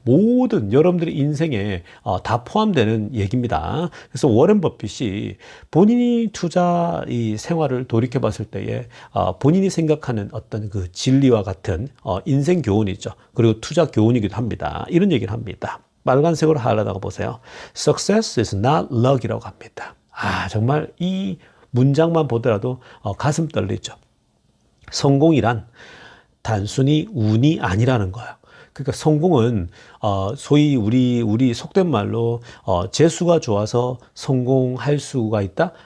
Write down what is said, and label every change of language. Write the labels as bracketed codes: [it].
[ko] 모든 여러분들의 인생에 다 포함되는 얘기입니다. 그래서 워렌 버핏이 본인이 투자 이 생활을 돌이켜 봤을 때에 본인이 생각하는 어떤 그 진리와 같은 인생 교훈이죠. 그리고 투자 교훈이기도 합니다. 이런 얘기를 합니다. 빨간색으로 하려다가 보세요. [en] Success is not luck [ko] 이라고 합니다. 정말 이 문장만 보더라도 가슴 떨리죠. 성공이란 단순히 운이 아니라는 거예요. 그러니까 성공은 소위 우리 속된 말로 재수가 좋아서 성공할 수가 있다.